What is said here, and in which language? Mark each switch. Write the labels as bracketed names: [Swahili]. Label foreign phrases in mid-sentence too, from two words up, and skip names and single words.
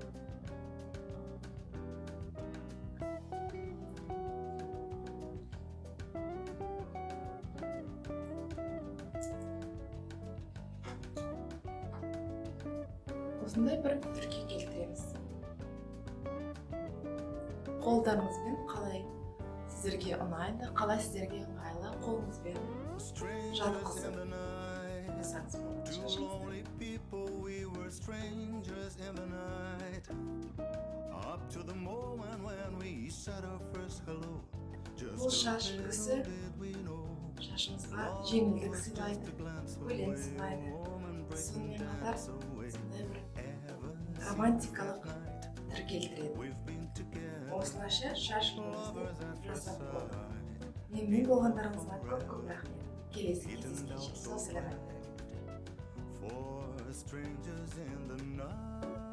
[Kazakh] Осындай бір түрге келтіреміз. Қолдарыңызбен қалай сіздерге ұнайды, қалай сіздерге ыңғайлы қолыңызбен жатқызып жасаңыз болады шашыңызды. [English] People, we were strangers in the night. Up to the moment when we said our first hello. [Kazakh] Бұл шаш үлгісі шашыңызға жеңілдік сыйлайды, көлең сыйлайды. сонымен қатар сондай бір романтикалық түр келтіреді. Осылайша шашыңызды жасап болады. Менімен болғандарыңызға көп рахмет. Келесі кездескенше сау саламат. [English] For strangers in the night.